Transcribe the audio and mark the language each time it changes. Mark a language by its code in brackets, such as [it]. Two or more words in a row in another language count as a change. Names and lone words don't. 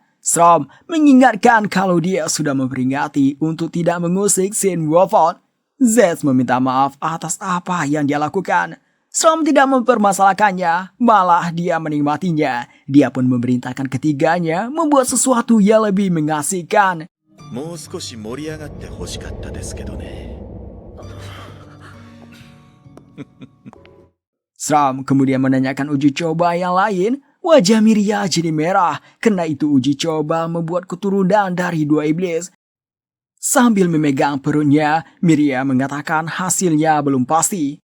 [id] Strom mengingatkan kalau dia sudah memperingati untuk tidak mengusik Shin Wolford. Zed meminta maaf atas apa yang dia lakukan. Strom tidak mempermasalahkannya, malah dia menikmatinya. Dia pun memerintahkan ketiganya membuat sesuatu yang lebih mengasihkan. [ja] もう少し盛り上がって欲しかったですけどね。 [id] Strom kemudian menanyakan uji coba yang lain. Wajah Miria jadi merah, karena itu uji coba membuat keturunan dari 2 iblis. Sambil memegang perutnya, Miria mengatakan hasilnya belum pasti.